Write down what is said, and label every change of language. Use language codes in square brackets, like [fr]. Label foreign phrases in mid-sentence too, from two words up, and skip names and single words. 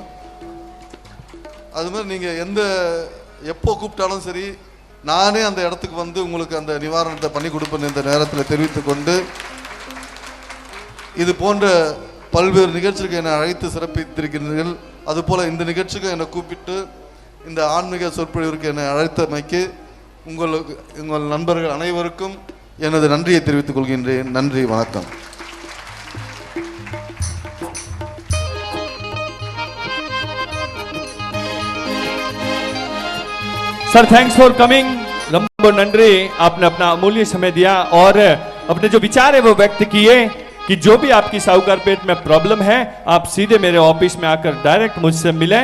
[ta] அது மாதிரி நீங்கள் எப்போ கூப்பிட்டாலும் சரி, நானே அந்த இடத்துக்கு வந்து உங்களுக்கு அந்த நிவாரணத்தை பண்ணி கொடுப்பேன் இந்த நேரத்தில் தெரிவித்துக் கொண்டு, இது போன்ற பல்வேறு நிகழ்ச்சிக்கு என்னை அழைத்து சிறப்பித்திருக்கிறீர்கள். அதுபோல் இந்த நிகழ்ச்சிக்கு என்னை கூப்பிட்டு இந்த ஆன்மீக சொற்பொழிவிற்கு என்னை அழைத்தமைக்கு உங்கள் நண்பர்கள் அனைவருக்கும் எனது நன்றியை தெரிவித்துக் கொள்கின்றேன். நன்றி, வணக்கம். [en] Sir thanks for coming. [ta] ரொம்ப நன்றி, [hi] आपने अपना अमूल्य समय दिया और अपने जो विचार है वो व्यक्त किए कि जो भी आपकी साहूकारपेट में प्रॉब्लम है आप सीधे मेरे ऑफिस में आकर डायरेक्ट मुझसे मिलें।